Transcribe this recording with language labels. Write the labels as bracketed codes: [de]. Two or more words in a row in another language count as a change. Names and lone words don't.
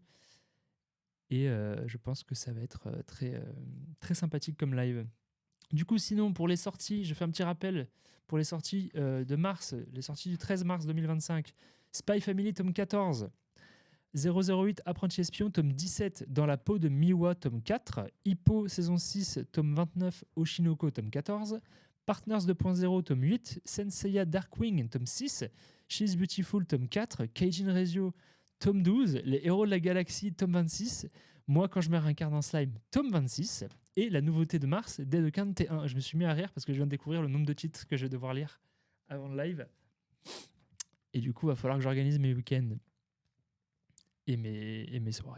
[fr] Et je pense que ça va être très sympathique comme live. Du coup, sinon, pour les sorties, je fais un petit rappel. Pour les sorties de mars, les sorties du 13 mars 2025, Spy Family, tome 14. 008, Apprenti Espion, tome 17, Dans la peau de Miwa, tome 4. Hippo, saison 6, tome 29, Oshinoko, tome 14. Partners 2.0, tome 8. Senseiya Darkwing, tome 6. She's Beautiful, tome 4. Keijin Rezio, tome 12. Les Héros de la Galaxie, tome 26. Moi, quand je me réincarne en slime, tome 26. Et la nouveauté de mars, Dead Count T1. Je me suis mis à rire parce que je viens de découvrir le nombre de titres que je vais devoir lire avant le live. Et du coup, il va falloir que j'organise mes week-ends et mes soirées.